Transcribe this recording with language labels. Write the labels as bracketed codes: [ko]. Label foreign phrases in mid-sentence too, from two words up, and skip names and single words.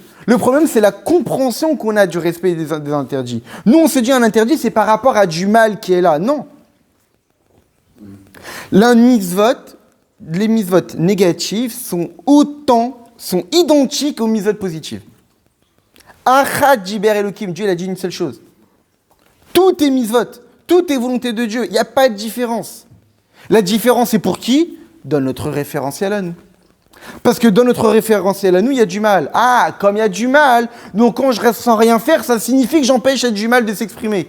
[fr] Le problème, c'est la compréhension qu'on a du respect des interdits. Nous, on se dit un interdit, c'est par rapport à du mal qui est là. Non. Les mitzvot négatives sont identiques aux mitzvot positives. [he] אחד דיבר אלקים, [fr] Dieu il a dit une seule chose. Tout est mitzvot, tout est volonté de Dieu, il n'y a pas de différence. La différence est pour qui? Dans notre référentiel à nous. Parce que dans notre référentiel à nous, il y a du mal. Ah, comme il y a du mal, donc quand je reste sans rien faire, ça signifie que j'empêche du mal de s'exprimer.